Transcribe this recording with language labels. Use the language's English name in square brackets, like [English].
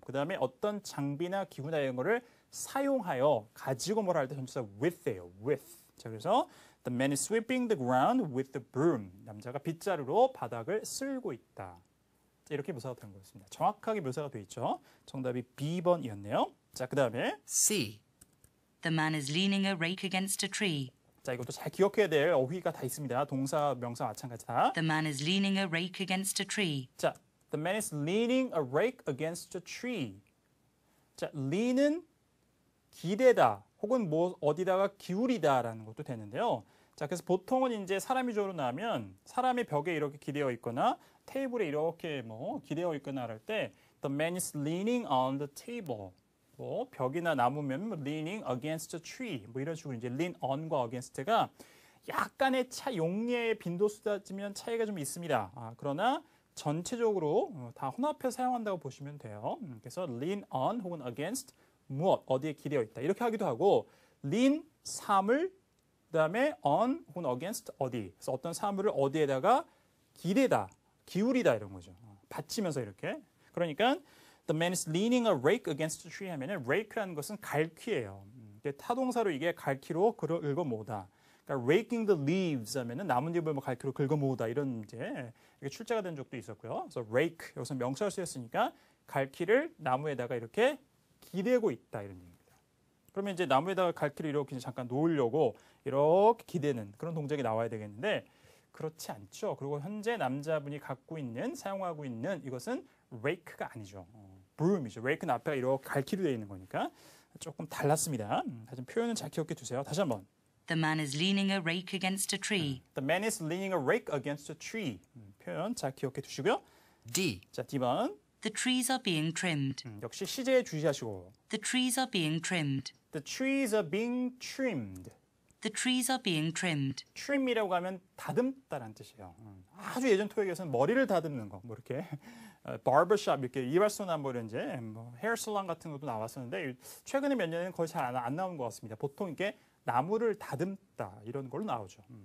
[Korean] 그다음에 어떤 장비나 기구나 이런 거를 사용하여 가지고 뭐라 할 때 전치사 with예요. [English] with. [Korean] 자, 그래서 [English] the man is sweeping the ground with the broom. [Korean] 남자가 빗자루로 바닥을 쓸고 있다. 자, 이렇게 묘사가 된 거였습니다. 정확하게 묘사가 돼 있죠. 정답이 B번이었네요. 자, 그다음에 C. [English] The man is leaning a rake against a tree. [Korean] 자, 이것도 잘 기억해야 될 어휘가 다 있습니다. 동사, 명사 마찬가지 다. [English] The man is leaning a rake against a tree. [Korean] 자, [English] the man is leaning a rake against a tree. [Korean] 자, lean은 기대다 혹은 뭐 어디다가 기울이다라는 것도 되는데요. 자, 그래서 보통은 이제 사람이 조로 나면 사람이 벽에 이렇게 기대어 있거나 테이블에 이렇게 뭐 기대어 있거나 할 때 [English] the man is leaning on the table. [Korean] 뭐 벽이나 나무면 [English] leaning against a tree. [Korean] 뭐 이런 식으로 이제 lean on과 against가 약간의 용례의 빈도수 따지면 차이가 좀 있습니다. 그러나 전체적으로 다 혼합해서 사용한다고 보시면 돼요. 그래서 lean on 혹은 against 무엇 어디에 기대어 있다 이렇게 하기도 하고 lean 사물 그다음에 on 혹은 against 어디 그래서 어떤 사물을 어디에다가 기대다 기울이다 이런 거죠. 받치면서 이렇게 그러니까 [English] the man is leaning a rake against a tree [Korean] 하면은 rake라는 것은 갈퀴예요. 타동사로 이게 갈퀴로 긁어 모으다. 그러니까 [English] raking the leaves [Korean] 하면은 나뭇잎을 뭐 갈퀴로 긁어 모으다 이런 이제 이게 출제가 된 적도 있었고요. 그래서 rake 여기서 명사로 쓰였으니까 갈퀴를 나무에다가 이렇게 기대고 있다 이런 얘기입니다. 그러면 이제 나무에다가 갈퀴를 이렇게 잠깐 놓으려고 이렇게 기대는 그런 동작이 나와야 되겠는데 그렇지 않죠. 그리고 현재 남자분이 갖고 있는 사용하고 있는 이것은 rake가 아니죠. broom이죠. rake는 앞에가 이렇게 갈퀴로 되어 있는 거니까 조금 달랐습니다. 하지만 표현은 잘 기억해 두세요. 다시 한번. [English] The man is leaning a rake against a tree. The man is leaning a rake against a tree. [Korean] 표현 잘 기억해 두시고요. D. 자, D번. [English] The trees are being trimmed. [Korean] 역시 시제에 주의하시고. [English] The trees are being trimmed. The trees are being trimmed. The trees are being trimmed. [Korean] trim이라고 하면 다듬다라는 뜻이에요. 아주 예전 토익에서는 머리를 다듬는 거, 뭐 이렇게 barbershop 이렇게 이발소나 뭐 이런 이제 뭐 헤어 살론 같은 것도 나왔었는데 최근에 몇 년은 거의 잘 안 나오는 것 같습니다. 보통 이게 나무를 다듬다 이런 걸로 나오죠.